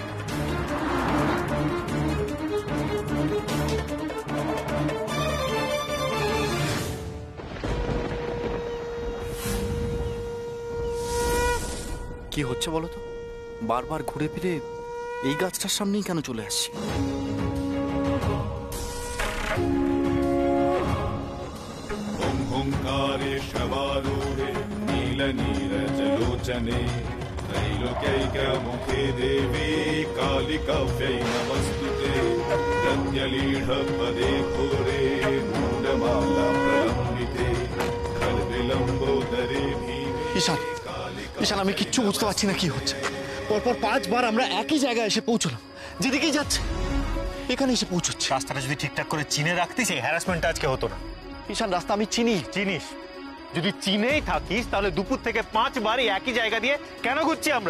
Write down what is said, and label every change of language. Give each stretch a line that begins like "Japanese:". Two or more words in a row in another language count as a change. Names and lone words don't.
Bangla: কি হচ্ছে বলো তো? বারবার ঘুরে ফিরে এই গাছটার সামনেই কেন চলে আসছি?
Sanskrit: ओंकारे शवारूढे नीलनीरजलोचने त्रैलोक्यैकमुखे देवी कालिकाव्यै नमस्तुते प्रत्यलीढपदे घोरे मूढमाला प्रलम्बिते खड्विलम्बोदरे भीमे।
Bangla: ঈশান, ঈশান, আমি কিচ্ছু বুঝতে পারছি না কি হচ্ছে। পরপর 5 বার আমরা একই জায়গায় এসে পৌঁছলাম, যেদিকেই যাচ্ছে এখানে এসে পৌঁছচ্ছে। রাস্তাটা যদি ঠিকঠাক করে চিনে রাখতিস এই হ্যারাসমেন্টটা আজকে হতো না। ঈশান, রাস্তা আমি চিনি। চিনিস? যদি চিনেই থাকিস তাহলে দুপুর থেকে 5 বার একই জায়গা দিয়ে কেন ঘুরছি আমরা?